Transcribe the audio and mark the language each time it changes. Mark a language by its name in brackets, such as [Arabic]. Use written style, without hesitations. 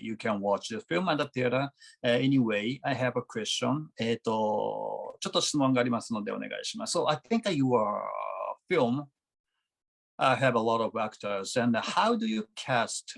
[English] You can watch the film at the theater. Anyway, I have a question. [Japanese] ちょっと質問がありますのでお願いします。 [English] So I think your film have a lot of actors, and how do you cast?